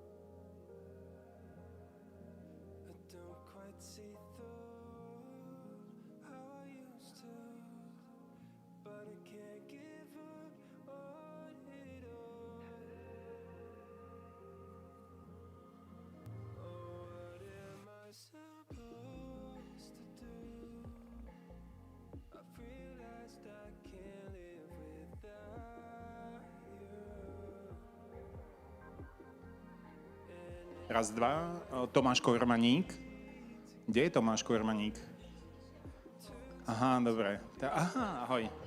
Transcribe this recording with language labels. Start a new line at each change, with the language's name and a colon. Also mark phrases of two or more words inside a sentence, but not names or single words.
English: I don't quite see through how I used to, but I can't give up on it all. Oh, what am I supposed to do? I've realized I can't live without you.
Slovak: Raz, dva. Tomáš Kormaník. Kde je Tomáš Kormaník? Aha, dobre. Aha, ahoj.